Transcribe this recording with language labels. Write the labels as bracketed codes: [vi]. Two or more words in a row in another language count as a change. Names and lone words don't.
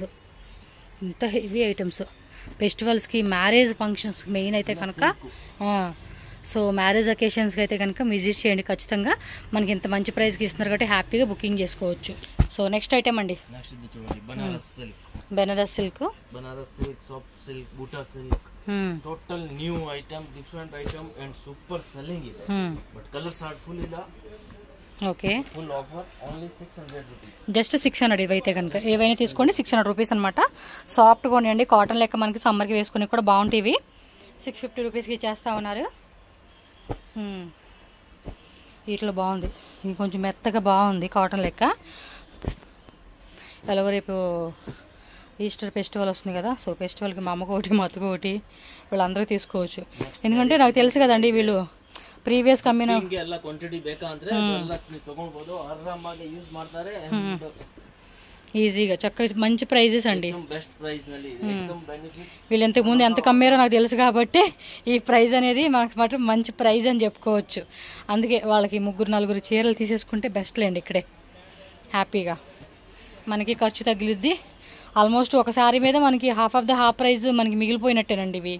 [te] ఇంత [en] heavy items festivals, marriage functions main [te] అయితే కనుక. సో [en] marriage occasions [te] అయితే కనుక విజిట్ చేయండి ఖచ్చితంగా. మనకి ఇంత మంచి ప్రైస్కి ఇస్తున్నారు కాబట్టి హ్యాపీగా బుకింగ్ చేసుకోవచ్చు. సో [en] next item [te] అండి, బెనారస్ సిల్క్, సాఫ్ట్ సిల్క్, బూటా సిల్క్. [en] total new item, different item and super selling ಇದೆ. but colours are full ಇಲ್ಲ. [te] ఓకే, [en] full offer only 600 rupees. just 600. [te] ఇవైతే కనుక ఏవైనా తీసుకోండి 600 రూపీస్ అనమాట. సాఫ్ట్గా ఉన్నాయండి, కాటన్ లెక్క మనకి సమ్మర్కి వేసుకుని కూడా బాగుంటాయి. 650 రూపీస్కి ఇచ్చేస్తా ఉన్నారు. వీటిలో బాగుంది, ఇది కొంచెం మెత్తగా బాగుంది కాటన్ లెక్క. ఎలాగో రేపు [en] Easter festival [te] వస్తుంది కదా. సో ఫెస్టివల్కి మా అమ్మకు ఒకటి, మా అత్తకు ఒకటి, వీళ్ళందరూ తీసుకోవచ్చు. ఎందుకంటే నాకు తెలుసు కదండి వీళ్ళు [kn] ಪ್ರೀವಿಯಸ್ ಕಮ್ಮಿನ ಎಲ್ಲ ಕ್ವಾಂಟಿಟಿ ಬೇಕಾ ಅಂದ್ರೆ ಎಲ್ಲ ತಗೊಂಡ್ಬೋದು, ಆರಾಮಾಗಿ ಯೂಸ್ ಮಾಡ್ತಾರೆ. [te] ఈజీగా చక్కగా మంచి ప్రైజెస్ అండి. [en] best price ನಲ್ಲಿ एकदम ಬೆನಿಫಿಟ್. [te] వీళ్ళు ఇంతకు ముందు ఎంత కమ్మారో నాకు తెలుసు కాబట్టి ఈ ప్రైజ్ అనేది మనకు మాత్రం మంచి ప్రైజ్ అని చెప్పుకోవచ్చు. అందుకే వాళ్ళకి 3-4 చీరలు తీసేసుకుంటే బెస్ట్ లేండి. ఇక్కడే హ్యాపీగా మనకి ఖర్చు తగిలిద్ది. ఆల్మోస్ట్ ఒక సారీ మీద మనకి [en] half of the half price [te] మనకి మిగిలిపోయినట్టేనండి ఇవి.